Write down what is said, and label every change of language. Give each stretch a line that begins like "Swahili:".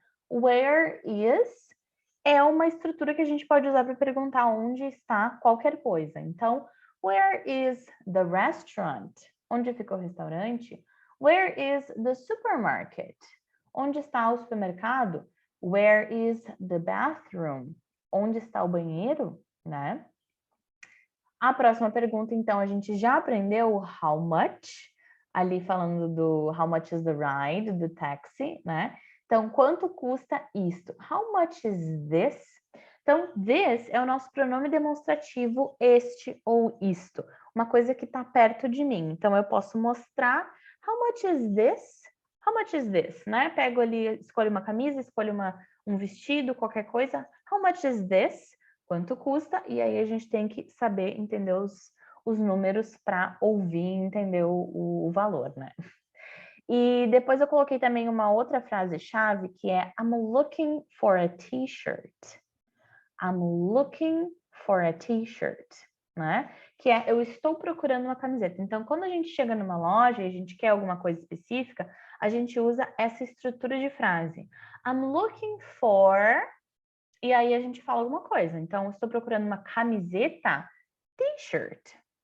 Portuguese: Where is é uma estrutura que a gente pode usar para perguntar onde está qualquer coisa.
English: Então, where is the restaurant?
Portuguese: Onde fica o restaurante?
English: Where is the supermarket?
Portuguese: Onde está o supermercado?
English: Where is the bathroom?
Portuguese: Onde está o banheiro, né? A próxima pergunta, então, a gente já aprendeu o how much, ali falando do
English: how much is the ride,
Portuguese: do táxi, né? Então, quanto custa isto?
English: How much is this?
Portuguese: Então, this é o nosso pronome demonstrativo este ou isto, uma coisa que está perto de mim. Então, eu posso mostrar
English: how much is this? How much is this, né?
Portuguese: Pego ali, escolho uma camisa, escolho um vestido, qualquer coisa.
English: How much is this?
Portuguese: Quanto custa? E aí a gente tem que saber entender os números para ouvir e entender o valor, né? E depois eu coloquei também uma outra frase-chave que é
English: I'm looking for a t-shirt. I'm looking for a t-shirt, né?
Portuguese: Que é eu estou procurando uma camiseta. Então, quando a gente chega numa loja e a gente quer alguma coisa específica, a gente usa essa estrutura de frase.
English: I'm looking for...
Portuguese: E aí a gente fala alguma coisa. Então, estou procurando uma camiseta, t-shirt.